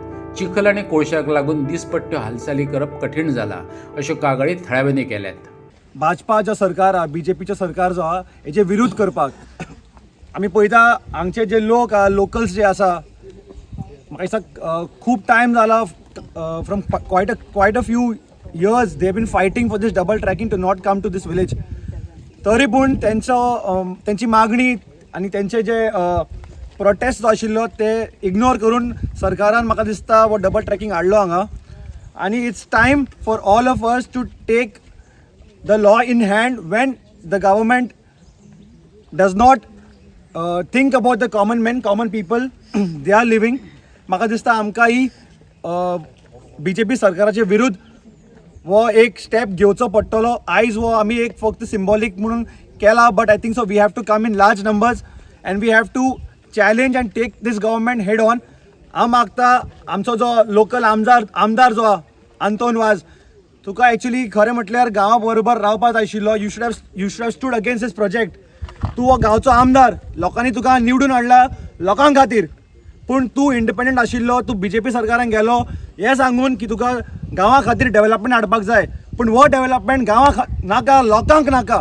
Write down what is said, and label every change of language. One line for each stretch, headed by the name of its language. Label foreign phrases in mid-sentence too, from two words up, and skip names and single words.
Konkani: चिखल आणि कोळशाक लागून दिसपट्ट्यो हालचाली करप कठीण जाला अश्यो कागाळी थळाव्यांनी केल्यात. भाजपाच्या सरकार बीजेपीचे सरकार जो आहा हेचे विरोध करपाक आमी पळयता हांगचे जे लोक लोकल्स जे आसा म्हाका दिसता खूब टायम जाला
English: from quite a few years they have been fighting for this double tracking to not come to this village.
Konkani: तरी पूण त्यांची मागणी आनी तेंचे जे प्रोटेस्ट जो आशिल्लो ते इग्नोर करून सरकारान म्हाका दिसता वो
English: double tracking
Konkani: हाडलो हांगा.
English: आनी it's time for all of us to take the law in hand when the government does not think about the common man, common people they are living.
Konkani: म्हाका दिसता आमकां ही BJP सरकाराचे विरुद्ध वो एक स्टेप घेवचो पडटलो. आयज वो आमी एक फक्त सिंबॉलीक म्हणून केला,
English: but I think so we have to come in large numbers and we have to challenge and take this government head on.
Konkani: हांव मागता आमचो जो लोकल आमदार जो आंतोन वाज, तुका एक्चुली खरें म्हटल्यार गांवा बरोबर रावपाक जाय आशिल्लो.
English: you should have stood against this project.
Konkani: तूं हो गांवचो आमदार, लोकांनी तुका निवडून हाडला लोकां खातीर, पूण तूं इंडिपेंडंट आशिल्लो, तूं BJP सरकारान गेलो हें सांगून की तुका गांवा खातीर डेव्हलपमेंट हाडपाक जाय, पूण हो डेव्हलपमेंट गांवा नाका, लोकांक नाका.